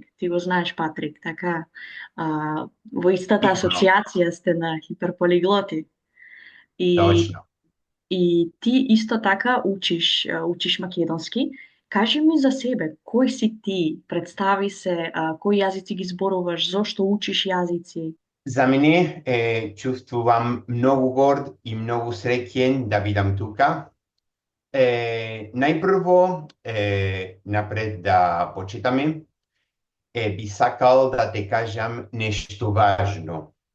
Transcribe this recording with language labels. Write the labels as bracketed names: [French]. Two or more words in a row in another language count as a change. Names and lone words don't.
[Macedonian] Ти го знаеш Патрик, така? Во истата Sicuro, асоциација сте на хиперполиглоти. И, točno. и ти исто така учиш македонски. Кажи ми за себе, кој си ти? Представи се, кои јазици ги зборуваш, зошто учиш јазици? Za mene čustvujem mnogo gord in mnogo srećen da vidim tukaj. Najprvo, napred da početame, bi sakal da te kažem nešto važno.